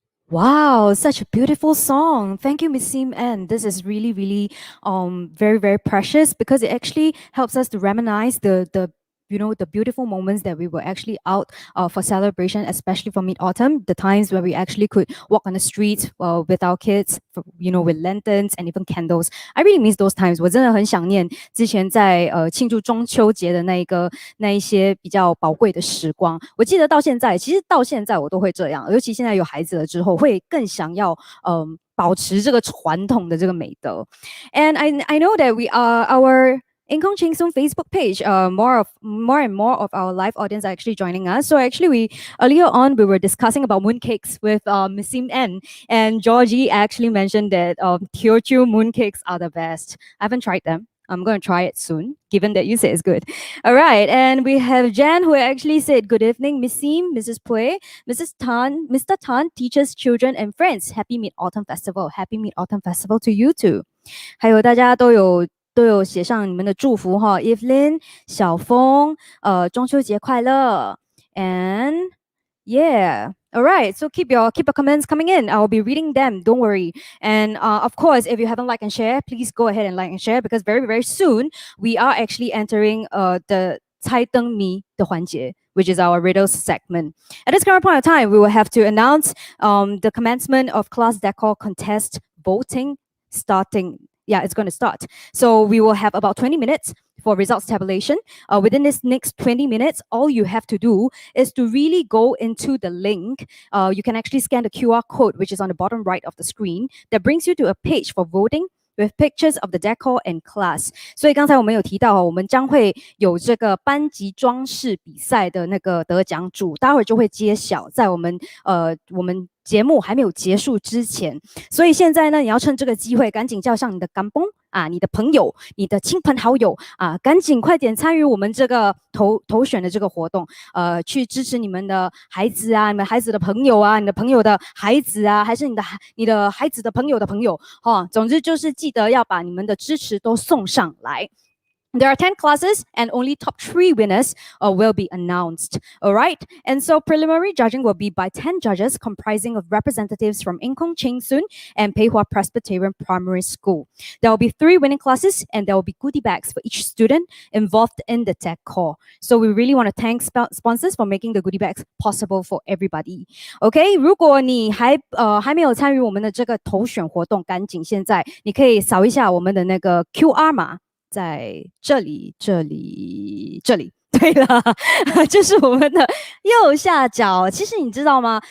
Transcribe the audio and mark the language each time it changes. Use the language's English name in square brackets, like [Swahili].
[English] Wow, such a beautiful song. Thank you, Miss Sim. And this is really, really very, very precious because it actually helps us to reminisce the the beautiful moments that we were actually out for celebration, especially for mid-autumn, the times where we actually could walk on the streets with our kids, with lanterns and even candles. I really miss those times. [Chinese] 我真的很想念之前在庆祝中秋节的那一些比较宝贵的时光。我记得到现在，其实到现在我都会这样，尤其现在有孩子了之后，会更想要保持这个传统的这个美德。 [English] And I know that we are our Incong Cheng Soon Facebook page, more and more of our live audience are actually joining us. So actually, we earlier on we were discussing about mooncakes with Miss Sim N, and Georgie actually mentioned that Teochew mooncakes are the best. I haven't tried them. I'm going to try it soon, given that you say it's good. All right, and we have Jan who actually said, "Good evening, Miss Sim, Mrs. Pui, Mrs. Tan, Mr. Tan, teachers, children, and friends. Happy Mid-Autumn Festival. Happy Mid-Autumn Festival to you too." [Chinese] 还有大家都有写上你们的祝福哈 ，Evelyn、小峰，中秋节快乐 ， [English] and yeah. All right, so keep your comments coming in. I'll be reading them. Don't worry. And of course, if you haven't liked and share, please go ahead and like and share because very very soon we are actually entering the [Chinese] 猜灯谜的环节, [English] which is our riddles segment. At this current point of time, we will have to announce the commencement of class decor contest voting starting. Yeah, it's going to start. So we will have about 20 minutes for results tabulation. Within this next 20 minutes, all you have to do is to really go into the link. You can actually scan the QR code, which is on the bottom right of the screen, that brings you to a page for voting with pictures of the decor and class. [Chinese] 所以刚才我们有提到，我们将会有这个班级装饰比赛的那个得奖主，待会儿就会揭晓，在我们节目还没有结束之前，所以现在呢，你要趁这个机会，赶紧叫上你的干崩啊，你的朋友，你的亲朋好友啊，赶紧快点参与我们这个投选的这个活动，去支持你们的孩子啊，你们孩子的朋友啊，你的朋友的孩子啊，还是你的孩子的朋友的朋友，总之就是记得要把你们的支持都送上来。 [English] There are 10 classes and only top 3 winners will be announced. All right. And so preliminary judging will be by 10 judges comprising of representatives from Incong Cheng Soon and Pei Hua Presbyterian Primary School. There will be 3 winning classes and there will be goodie bags for each student involved in the decor. So we really want to thank sponsors for making the goodie bags possible for everybody. [Chinese] OK, 如果你还没有参与我们的这个投选活动，赶紧现在你可以扫一下我们的那个 QR 码。在这里，对了，就是我们的右下角。其实你知道吗？